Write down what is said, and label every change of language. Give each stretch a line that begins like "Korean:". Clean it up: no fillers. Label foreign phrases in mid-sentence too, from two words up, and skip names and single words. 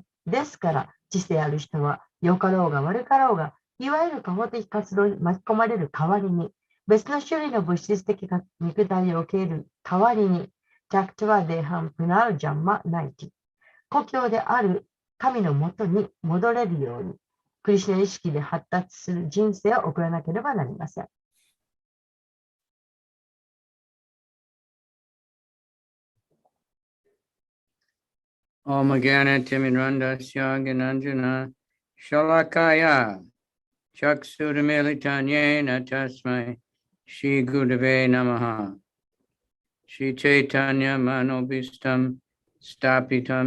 Japanese: ですから、知性ある人は、良かろうが悪かろうが、いわゆる過保的活動に巻き込まれる代わりに、別の種類の物質的肉体を受け入れる代わりに、
Sanskrit: त्यक्त्वा देहं पुनर्जन्म नैति,
Japanese: 故郷である神のもとに戻れるように、クリシュナ意識で発達する人生を送らなければなりません。
Sanskrit: Om Gyana Timirandasya Gnanjana Shalakaya Chaksuramilitanyena Tasmai Shri Gurave Namaha Shri Chaitanya Manobhistam Stapitam